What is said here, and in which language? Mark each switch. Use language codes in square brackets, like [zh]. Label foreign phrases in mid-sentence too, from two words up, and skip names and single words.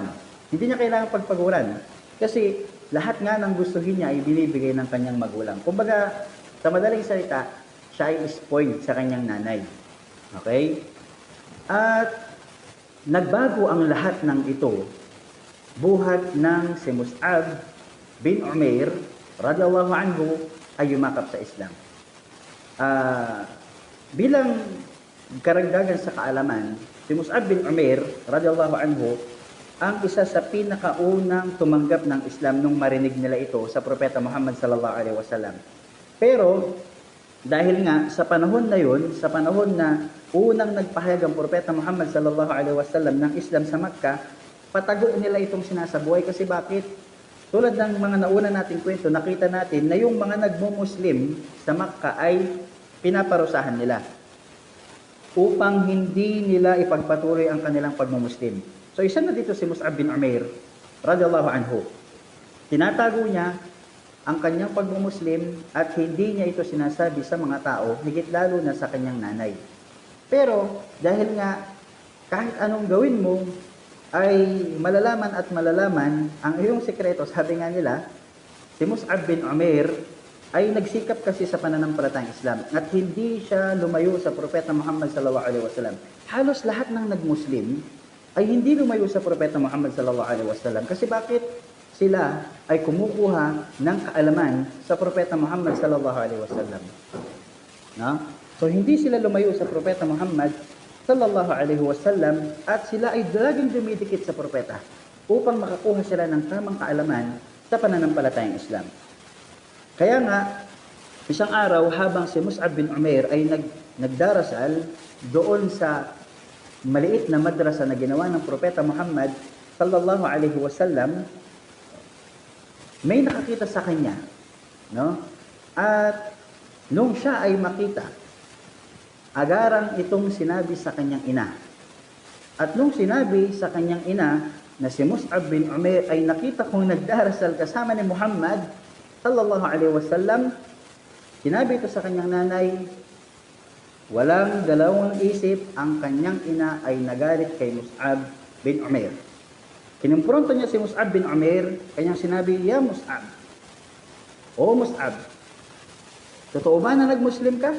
[tl] Hindi niya kailangang pagpaguran. Kasi lahat nga ng gustuhin niya ay binibigay ng kanyang magulang. Kumbaga, sa madaling salita, siya ay spoiled sa kanyang nanay. Okay? At nagbago ang lahat ng ito buhat ng si Mus'ab bin Umair [ar] رضي الله عنه [tl] ay yumakap sa Islam. Bilang karagdagan sa kaalaman, si Mus'ab bin Umair [ar] رضي الله عنه [tl] ang isa sa pinakaunang tumanggap ng Islam nung marinig nila ito sa Propeta Muhammad [ar] صلى الله عليه وسلم. [tl] Pero dahil nga sa panahon na yun, sa panahon na unang nagpahayag ang Propeta Muhammad [ar] صلى الله عليه وسلم [tl] ng Islam sa Makkah, patago nila itong sinasabuhay kasi bakit? Tulad ng mga nauna nating kwento, nakita natin na yung mga nagmumuslim sa Makkah ay pinaparusahan nila upang hindi nila ipagpatuloy ang kanilang pagmumuslim. So isa na dito si Mus'ab bin Umair [ar] رضي الله عنه. [tl] Tinatago niya ang kanyang pagmumuslim at hindi niya ito sinasabi sa mga tao, higit lalo na sa kanyang nanay. Pero dahil nga kahit anong gawin mo, ay malalaman at malalaman ang iyong sekreto. Sabi nga nila, si Mus'ab bin Umair ay nagsikap kasi sa pananampalatayang Islam at hindi siya lumayo sa Propeta Muhammad [ar] صلى الله عليه وسلم. [tl] Halos lahat ng nagmuslim ay hindi lumayo sa Propeta Muhammad [ar] صلى الله عليه وسلم. [tl] Kasi bakit? Sila ay kumukuha ng kaalaman sa Propeta Muhammad [ar] صلى الله عليه وسلم. [tl] No? So hindi sila lumayo sa Propeta Muhammad [ar] صلى الله عليه وسلم [tl] at sila ay laging dumidikit sa propeta upang makakuha sila ng tamang kaalaman sa pananampalatayang Islam. Kaya nga, isang araw habang si Mus'ab bin Umair ay nagdarasal doon sa maliit na madrasa na ginawa ng Propeta Muhammad [ar] صلى الله عليه وسلم, [tl] may nakakita sa kanya, no? At nung siya ay makita, agarang itong sinabi sa kanyang ina. At nung sinabi sa kanyang ina na si Mus'ab bin Umair ay nakita kong nagdarasal kasama ni Muhammad [ar] صلى الله عليه وسلم, [tl] sinabi ito sa kanyang nanay, walang dalawang isip, ang kanyang ina ay nagalit kay Mus'ab bin Umair. Kinumpronto niya si Mus'ab bin Umair, kanyang sinabi, ya Mus'ab, o Mus'ab, totoo ba na nag-Muslim ka?